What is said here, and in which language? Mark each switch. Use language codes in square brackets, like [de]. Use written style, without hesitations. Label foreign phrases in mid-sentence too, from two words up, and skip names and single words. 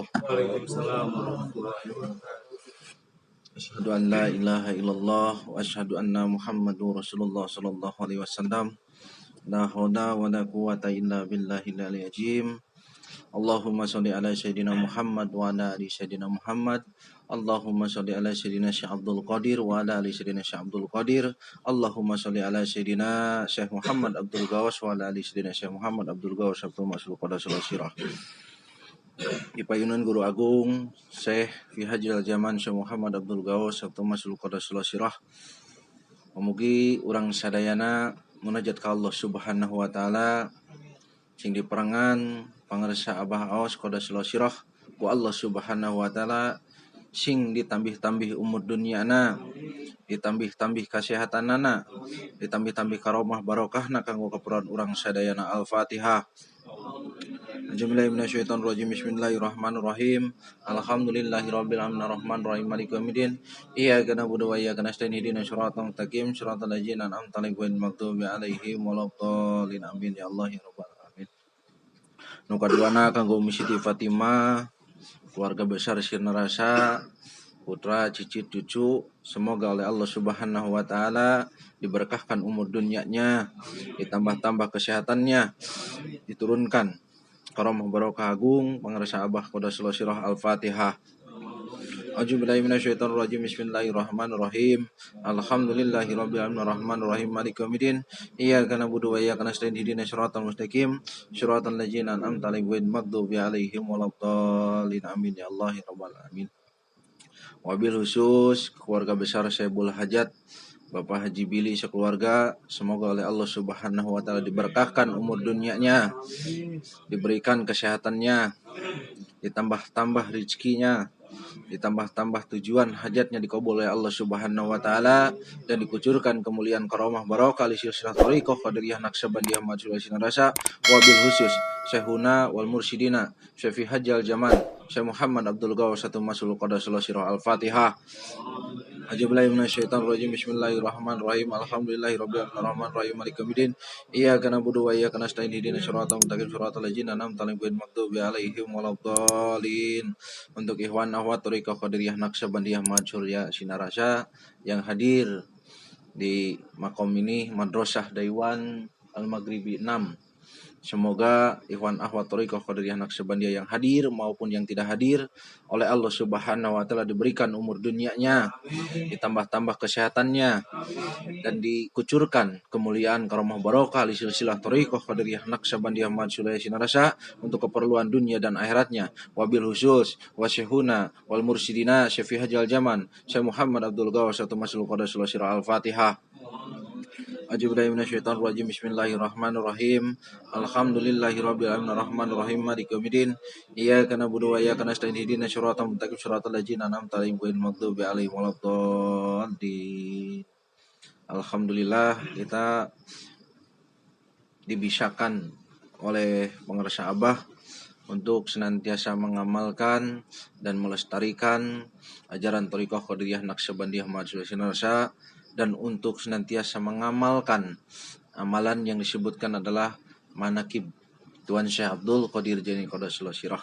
[ar] وعليكم السلام ورحمة الله وبركاته. أشهد أن لا إله إلا الله وأشهد أن محمدا رسول الله صلى الله عليه وسلم. لا حول ولا قوة إلا بالله العلي العظيم. اللهم صل على سيدنا محمد وعلى آل سيدنا محمد. اللهم صل على سيدنا الشيخ عبد القادر وعلى آل سيدنا الشيخ عبد القادر. اللهم صل على سيدنا الشيخ محمد عبد الغوث وعلى آل سيدنا الشيخ محمد عبد الغوث عبد المسول قدس سره. [su] Ipayunan Guru Agung Syekh Fi Hajil Zaman Syekh Muhammad Abdul Gawas Abdul Masul Qadasul Sirah. Mugi urang sadayana munajat ka Allah [ar] سبحانه وتعالى [su] sing diperangan pangarsa Abah Aos [ar] قدس سره [su] ku Allah [ar] سبحانه وتعالى [su] sing ditambih-tambih umur dunyana, ditambih-tambih kasehatanana, ditambih-tambih karomah barokahna kanggo kapuran urang sadayana. [ar] Al-Fatihah. أعوذ بالله من الشيطان الرجيم. بسم الله الرحمن الرحيم. الحمد لله رب العالمين الرحمن الرحيم مالك يوم الدين. إياك نعبد وإياك نستعين اهدنا الصراط المستقيم صراط الذين أنعمت عليهم غير المغضوب عليهم ولا الضالين. آمين يا الله يا رب العالمين. [su] Nu kaduana kanggo [id] Umi Siti Fatimah, keluarga besar Sirna Rasa, putra, cicit, cucu, semoga oleh Allah [ar] سبحانه وتعالى [id] diberkahkan umur dunyanya, ditambah-tambah kesehatannya, diturunkan karomah barokah agung pangarsa Abah [ar] قدس سره. [id] Al-Fatihah. [ar] أعوذ بالله من الشيطان الرجيم. بسم الله الرحمن الرحيم. الحمد لله رب العالمين الرحمن الرحيم مالك يوم الدين. إياك نعبد وإياك نستعين اهدنا الصراط المستقيم صراط الذين أنعمت عليهم غير المغضوب عليهم ولا الضالين. آمين يا الله يا رب العالمين. وبالخصوص [id] keluarga besar Syaibul Hajat Bapak Haji Billy sekeluarga, semoga oleh Allah [ar] سبحانه وتعالى [id] diberkahkan umur dunyanya, diberikan kesehatannya, ditambah-tambah rezekinya, ditambah-tambah tujuan hajatnya dikabul oleh Allah [ar] سبحانه وتعالى, [id] dan dikucurkan kemuliaan karomah barokah [ar] لسلسلة [id] thariqah qadariyah naqsabandiyah majul sinarasa. [ar] وبالخصوص شيخنا ومرشدنا شافي حج الزمان الشيخ محمد عبد الغوث satu مسول قدس سره. Al-Fatihah. أعوذ بالله من الشيطان الرجيم. بسم الله الرحمن الرحيم. الحمد لله رب العالمين الرحمن الرحيم مالك يوم الدين. إياك نعبد وإياك نستعين اهدنا الصراط المستقيم صراط الذين أنعمت عليهم غير المغضوب عليهم ولا الضالين. [id] Untuk ikhwan akhwat thariqah qadariyah naqsabandiyah majhuriyah sinarasa yang hadir di makom ini Madrasah Daiwan Al-Maghribi 6. Semoga ikhwan akhwat thariqah qadariyah naqsabandiyah yang hadir maupun yang tidak hadir oleh Allah [ar] سبحانه وتعالى [id] diberikan umur dunyanya, ditambah-tambah kesehatannya, dan dikucurkan kemuliaan karomah barokah [ar] لسلسلة [id] thariqah qadariyah naqsabandiyah majhuriyah sinarasa untuk keperluan dunia dan akhiratnya. [ar] وبالخصوص وشيخنا ومرشدنا شافي حج الزمان الشيخ محمد عبد الغوث satu مسول قدس سره. Al-Fatihah. أعوذ بالله من الشيطان الرجيم. بسم الله الرحمن الرحيم. الحمد لله رب العالمين الرحمن الرحيم مالك يوم الدين. إياك نعبد وإياك نستعين اهدنا الصراط المستقيم صراط الذين أنعمت عليهم غير المغضوب عليهم ولا الضالين. [id] Alhamdulillah kita dibisakan oleh pengarsa Abah untuk senantiasa mengamalkan dan melestarikan ajaran thariqah qadariyah naqsabandiyah majhuriyah sinarasa, dan untuk senantiasa mengamalkan amalan yang disebutkan adalah manakib Tuan Syekh Abdul Qadir Jaini [ar] قدس سره.